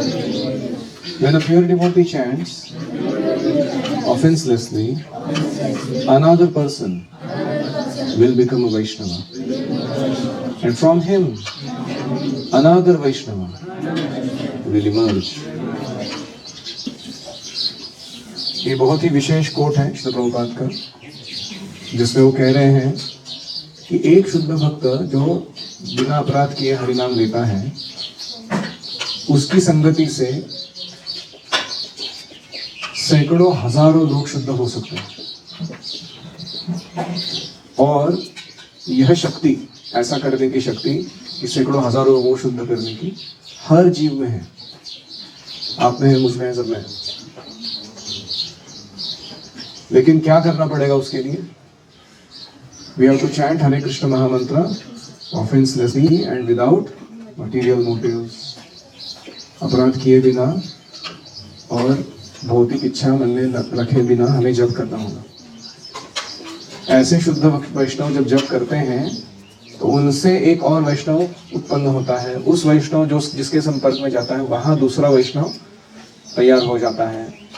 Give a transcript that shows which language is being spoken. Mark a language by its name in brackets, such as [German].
[English] When a pure devotee chants offenselessly, another person will become a Vaishnava, and from him another Vaishnava will emerge. [Hindi] ये बहुत ही विशेष coat है श्री प्रभुपाद का, जिसमें वो कह रहे हैं कि एक शुद्ध भक्त जो बिना अपराध किए हरिनाम लेता है, उसकी संगति से सैकड़ों हजारों लोग शुद्ध हो सकते हैं। और यह शक्ति, ऐसा करने की शक्ति, कि सैकड़ों हजारों लोगों को शुद्ध करने की, हर जीव में है। आप में है, मुझ में है, सब में है। लेकिन क्या करना पड़ेगा उसके लिए? [English] We have to chant Hare Krishna Mahamantra offenselessly and without material motives. [Hindi] अपराध किए बिना और भौतिक इच्छा मन में रखे बिना हमें जप करना होगा। ऐसे शुद्ध वैष्णव जब जप करते हैं तो उनसे एक और वैष्णव उत्पन्न होता है। उस वैष्णव जो जिसके संपर्क में जाता है, वहां दूसरा वैष्णव तैयार हो जाता है।